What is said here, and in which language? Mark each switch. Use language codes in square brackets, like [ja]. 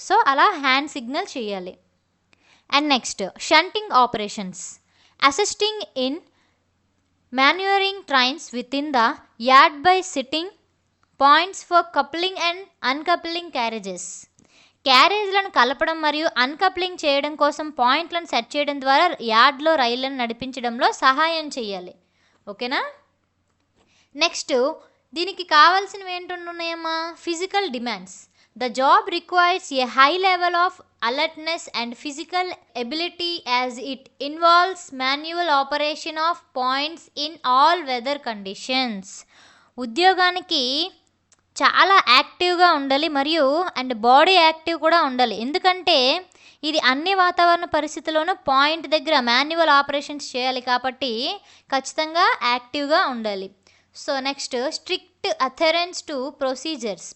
[en] so [te] అలా [en] hand signal [te] చేయాలి. [en] And next shunting operations, assisting in manoeuvring trains with in the yard by setting points for coupling and uncoupling carriages. [te] క్యారేజ్లను కలపడం మరియు అన్కప్లింగ్ చేయడం కోసం పాయింట్లను సెట్ చేయడం ద్వారా యార్డ్లో రైళ్లను నడిపించడంలో సహాయం చేయాలి. ఓకేనా. నెక్స్ట్ దీనికి కావాల్సినవి ఏంటున్నాయమ్మా, physical demands. [en] The job requires a high level of alertness and physical ability as it involves manual operation of points in all weather conditions. [te] ఉద్యోగానికి చాలా యాక్టివ్గా ఉండాలి మరియు అండ్ బాడీ యాక్టివ్ కూడా ఉండాలి, ఎందుకంటే ఇది అన్ని వాతావరణ పరిస్థితుల్లోనూ పాయింట్ దగ్గర మాన్యువల్ ఆపరేషన్స్ చేయాలి కాబట్టి ఖచ్చితంగా యాక్టివ్గా ఉండాలి. [en] So next strict adherence to procedures.